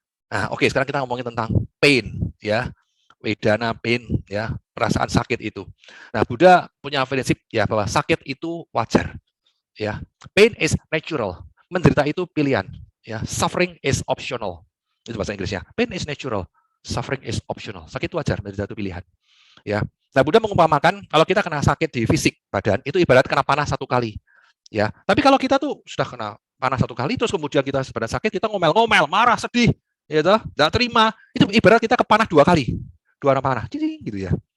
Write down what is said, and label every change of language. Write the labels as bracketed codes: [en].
[id] Nah, oke, sekarang kita ngomongin tentang pain, ya, wedana pain, ya, perasaan sakit itu. Nah, Buddha punya prinsip ya bahwa sakit itu wajar, ya. [en] Pain is natural, [id] menderita itu pilihan, ya. [en] Suffering is optional, [id] itu bahasa Inggrisnya. [en] Pain is natural, suffering is optional. [id] Sakit itu wajar, menderita itu pilihan, ya. Nah, Buddha mengumpamakan kalau kita kena sakit di fisik badan itu ibarat kena panas 1 kali, ya. Tapi kalau kita tuh sudah kena panas 1 kali, terus kemudian kita badan sakit, kita ngomel-ngomel, marah, sedih, ya toh, nggak terima, itu ibarat kita kepanah 2 kali, 2 orang panah, gitu ya.